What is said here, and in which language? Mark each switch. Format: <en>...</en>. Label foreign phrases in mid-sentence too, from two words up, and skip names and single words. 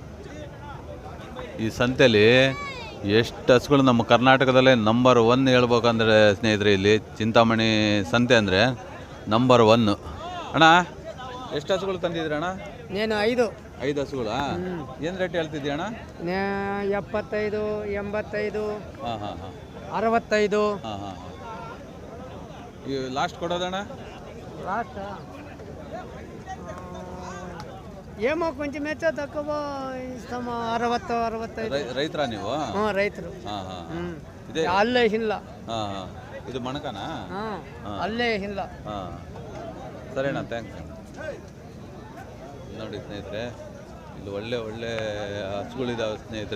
<kn>ಈ ಸಂತೆಯಲ್ಲಿ ಎಷ್ಟು ಹಸುಗಳು ನಮ್ಮ ಕರ್ನಾಟಕದಲ್ಲೇ ನಂಬರ್ 1 ಹೇಳ್ಬೇಕಂದ್ರೆ ಸ್ನೇಹಿತರೆ, ಇಲ್ಲಿ ಚಿಂತಾಮಣಿ ಸಂತೆ ಅಂದರೆ ನಂಬರ್ 1. ಅಣ್ಣ ಎಷ್ಟು ಹಸುಗಳು ತಂದಿದ್ರಿ ಅಣ್ಣ?</kn> <te>నేను 5</te> <kn>ಹಸುಗಳಾ? ಏನು ರೇಟ್ ಹೇಳ್ತಿದ್ದೀಯ ಅಣ್ಣ?</kn> <te>75 85</te> <kn>ಹಾಂ ಹಾಂ ಹಾಂ</kn> <te>65</te> <kn>ಹಾಂ ಹಾಂ ಹಾಂ. ಈ ಲಾಸ್ಟ್ కొడోదಣ್ಣ?</kn> <te>లాస్ట్ ఏమో కొంచెం ಹೆಚ್ಚು తక్కువ ఇస్తాము 60 65.</te> <kn>ರೈತರಾ ನೀವು? ರೈತರು. ಹಾಂ ಹಾಂ ಇದೆ. ಅಲ್ಲೇ ಇಲ್ಲ. ಹಾಂ ಹಾಂ ಇದು ಮಣಕನಾ? ಅಲ್ಲೇ ಇಲ್ಲ. ಹಾಂ ಸರಿ ಅಣ್ಣ, ಥ್ಯಾಂಕ್ಸ್. ನೋಡಿ ಸ್ನೇಹಿತರೆ, ಇಲ್ಲಿ ಒಳ್ಳೆ ಒಳ್ಳೆ ಹಸುಗಳಿದ್ದಾವೆ ಸ್ನೇಹಿತರೆ.</kn>